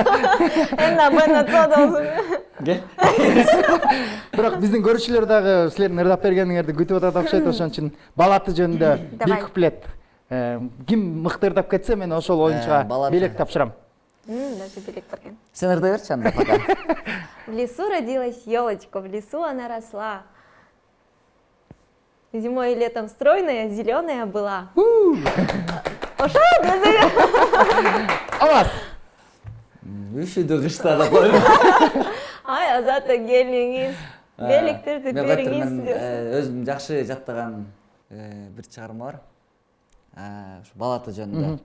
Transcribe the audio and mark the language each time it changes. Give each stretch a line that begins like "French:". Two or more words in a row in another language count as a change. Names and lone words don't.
Kyrgyz: Энна бана цодосун. Бирок биздин көрүүчүлөр дагы силердин ырдап бергениңерди күтүп атат окшойт. Ошон үчүн балаты жөнүндө бир куплет. Ким мыкты ырдап кетсе, мен ошол оюнчуга белек тапшырам. Даже белек бар экен. Сен ырдай берчи анда пока.
Russian: В лесу родилась елочка, в лесу она росла. Зимой и летом стройная, зеленая была.
Kyrgyz: Ошо десең. Авас. Үшүдү кышта да коюп. Ай, азата келиңиз. Белектерди бериңиз. Өзүм жакшы жаттаган бир чыгарма бар. Ушу балаты жөнүндө.